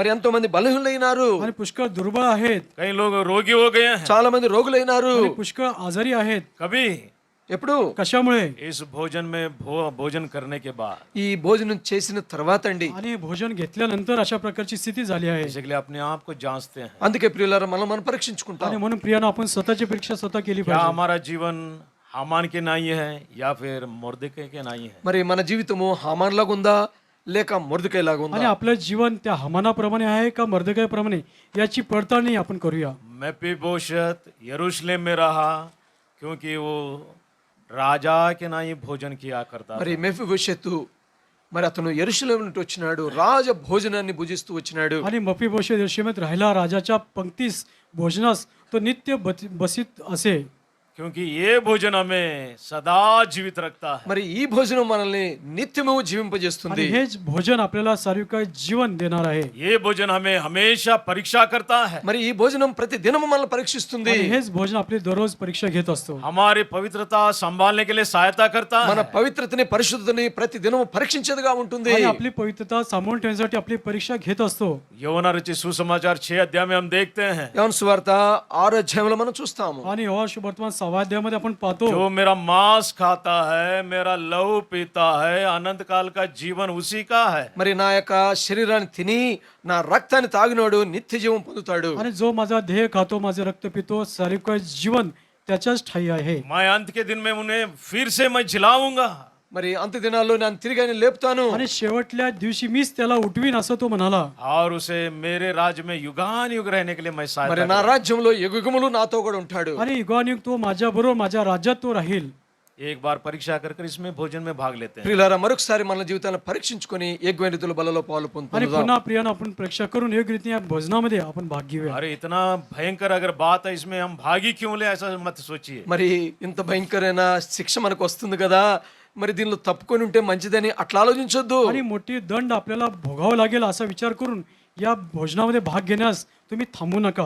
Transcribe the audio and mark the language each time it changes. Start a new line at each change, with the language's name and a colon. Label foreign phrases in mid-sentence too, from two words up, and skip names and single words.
Telugu: మరి ఎంతో మంది బలహీనులైనారు,
Marathi: आणि पुष्कळ दुर्बळ आहेत,
Hindi: कई लोग रोगी हो गए हैं।
Telugu: చాలా మంది రోగులైనారు.
Marathi: आणि पुष्कळ आजारी आहेत.
Hindi: कभी
Telugu: ఎప్పుడు?
Marathi: कशामुळे?
Hindi: इस भोजन में भोजन करने के बाद,
Telugu: ఈ భోజనం చేసిన తర్వాత అండి.
Marathi: आणि भोजन घेतल्यानंतर अशा प्रकारची स्थिती झाली आहे.
Hindi: इसके लिए अपने आप को जांचते हैं,
Telugu: అందుకే ప్రియులారా మనం పరీక్షించుకుంటాం.
Marathi: आणि म्हणून प्रियानं आपण स्वतःची परीक्षा स्वतः केली
Hindi: क्या
Marathi: पाहिजे.
Hindi: हमारा जीवन हामान के नहीं है या फिर मुर्दके के नहीं है।
Telugu: మరి మన జీవితము హామాన్ లాగా ఉందా లేక మొర్దెకై లాగా
Marathi: आणि
Telugu: ఉందా?
Marathi: आपलं जीवन त्या हमानाप्रमाणे आहे का मर्दकाप्रमाणे याची पडताळणी आपण करूया.
Hindi: मेफीबोशत यरूशलेम में रहा क्योंकि वो राजा के नहीं भोजन किया करता था।
Telugu: మరి మెఫీబోషెతు మరి అతను యెరూషలేము నుండి వచ్చినాడు, రాజ భోజనాన్ని భుజిస్తూ వచ్చినాడు.
Marathi: आणि मफीबोशेत यरूशलेमात राहिला, राजाच्या पंक्तीस भोजनास तो नित्य बसित असे.
Hindi: क्योंकि ये भोजन हमें सदा जीवित रखता है।
Telugu: మరి ఈ భోజనం మనల్ని నిత్యము జీవింపజేస్తుంది.
Marathi: आणि हेच भोजन आपल्याला सार्वकाळ जीवन देणार आहे.
Hindi: ये भोजन हमें हमेशा परीक्षा करता है।
Telugu: మరి ఈ భోజనం ప్రతి దినము మనల్ని పరీక్షిస్తుంది.
Marathi: आणि हेच भोजन आपली दररोज परीक्षा घेत असतो.
Hindi: हमारी पवित्रता संभालने के लिए सहायता करता
Telugu: మన
Hindi: है।
Telugu: పవిత్రతని పరిశుద్ధతని ప్రతి దినము పరీక్షించేదిగా ఉంటుంది.
Marathi: आणि आपली पवित्रता सांभाळून ठेवण्यासाठी आपली परीक्षा घेत असतो.
Hindi: యోనా रचित सुसमाचार 6 अध्याय में हम देखते हैं,
Telugu: యోహాను సువార్త 6వ అధ్యాయంలో మనం చూస్తాము.
Marathi: आणि योहान सुवर्तमान 6व्या अध्यायामध्ये आपण पाहतो,
Hindi: जो मेरा मांस खाता है, मेरा लहू पीता है, अनंत काल का जीवन उसी का है।
Telugu: మరి నా యొక్క శరీరాన్ని తిని నా రక్తాన్ని తాగినోడు నిత్య జీవం పొందుతాడు.
Marathi: आणि जो माझा देह खातो, माझे रक्त पितो, सार्वकाळ जीवन त्याच्याच ठायी आहे.
Hindi: मैं अंत के दिन में उन्हें फिर से मैं जिलाऊंगा।
Telugu: మరి అంత దినాల్లో నేను తిరిగి ఆయన లేపుతాను.
Marathi: आणि शेवटल्या दिवशी मीच त्याला उठवीन असं तो म्हणाला.
Hindi: और उसे मेरे राज्य में युगान युग रहने के लिए मैं
Telugu: మరి
Hindi: सहायता
Telugu: నా
Hindi: करूंगा।
Telugu: राజ్యంలో యుగములు నాతో కూడా ఉంటాడు.
Marathi: आणि युगानुयुग तो माझ्या बरोबर माझ्या राज्यात तो राहील.
Hindi: एक बार परीक्षा कर कर इसमें भोजन में भाग लेते हैं।
Telugu: ప్రియులారా మరొకసారి మన జీవితాలను పరీక్షించుకొని యోగ్యమైన రీతిలో బలలో పాలు
Marathi: आणि
Telugu: పొందుకుందాం.
Marathi: पुन्हा प्रियानं आपण परीक्षा करून योग्य रीतीने या भोजनामध्ये आपण भाग घेऊया.
Hindi: अरे इतना भयंकर अगर बात है इसमें हम भागी क्यों ले, ऐसा मत सोचिए।
Telugu: మరి ఇంత భయంకరమైన శిక్ష మనకు వస్తుంది కదా, మరి దీనిలో తప్పుకొని ఉంటే మంచిదని అట్లా ఆలోచించొద్దు.
Marathi: आणि मोठी दंड आपल्याला भोगावं लागेल असा विचार करून या भोजनामध्ये भाग घेण्यास तुम्ही थांबू नका.